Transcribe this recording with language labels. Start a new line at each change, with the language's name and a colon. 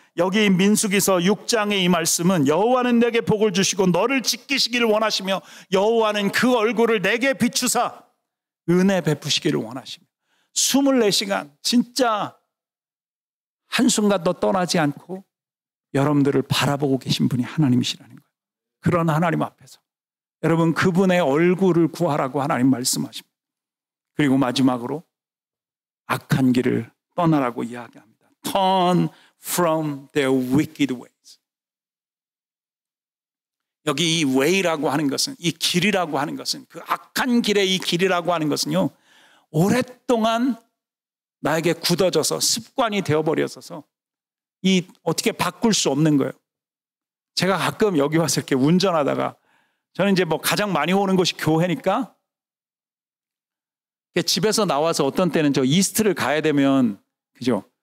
Korean: 여기 민수기서 6장의 이 말씀은 여호와는 내게 복을 주시고 너를 지키시기를 원하시며 여호와는 그 얼굴을 내게 비추사 은혜 베푸시기를 원하시며 24시간 진짜 한순간도 떠나지 않고 여러분들을 바라보고 계신 분이 하나님이시라는 거예요. 그런 하나님 앞에서 여러분 그분의 얼굴을 구하라고 하나님 말씀하십니다. 그리고 마지막으로 악한 길을 떠나라고 이야기합니다.
English: Turn from their wicked ways.
Korean: 여기 이 way라고 하는 것은, 이 길이라고 하는 것은, 그 악한 길의 이 길이라고 하는 것은요, 오랫동안 나에게 굳어져서 습관이 되어버려서 어떻게 바꿀 수 없는 거예요. 제가 가끔 여기 와서 이렇게 운전하다가 저는 이제 가장 많이 오는 곳이 교회니까 집에서 나와서 어떤 때는 저 이스트를 가야 되면 그죠?